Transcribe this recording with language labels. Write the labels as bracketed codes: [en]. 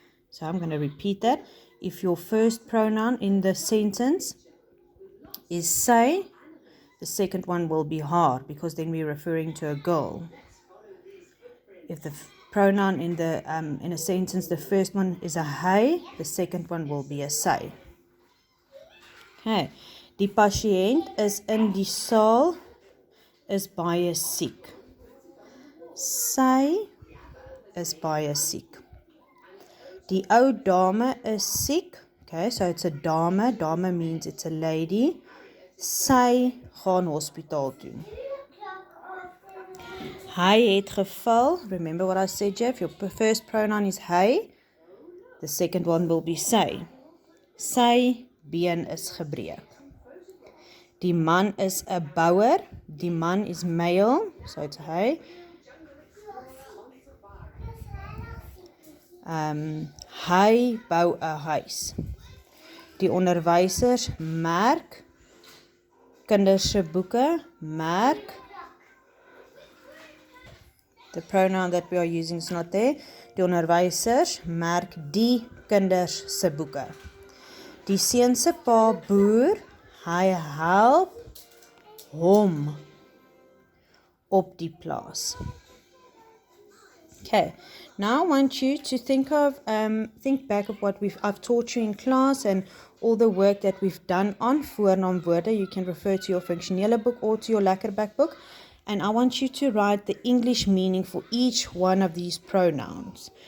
[en] So I'm going to repeat that. If your first pronoun in the sentence is sy, the second one will be haar, because then we're referring to a girl. If the pronoun in a sentence, the first one is a hy, the second one will be a sy. Okay. [af] Die pasiënt is in die saal, is baie siek. Sy is baie siek. Die ou dame is siek. [en] Okay, so it's a dame. Dame means it's a lady. [af] Sy gaan hospitaal toe. Hy het geval. [en] Remember what I said, Jeff? Your first pronoun is hy. The second one will be sy. [af] Sy been is gebreek. Die man is 'n bouer. [en] Die man is male, so it's hy. [af] Hy bou 'n huis. Die onderwysers merk kinders se boeke, merk. [en] The pronoun that we are using is not there. [af] Die onderwysers merk die kinders se boeke. Die seun se pa boer, hy help hom op die plaas. [en] Okay, now I want you to think back of what I've taught you in class and all the work that we've done on voornaamwoorde. You can refer to your functionele book or to your Lekkerback book. And I want you to write the English meaning for each one of these pronouns.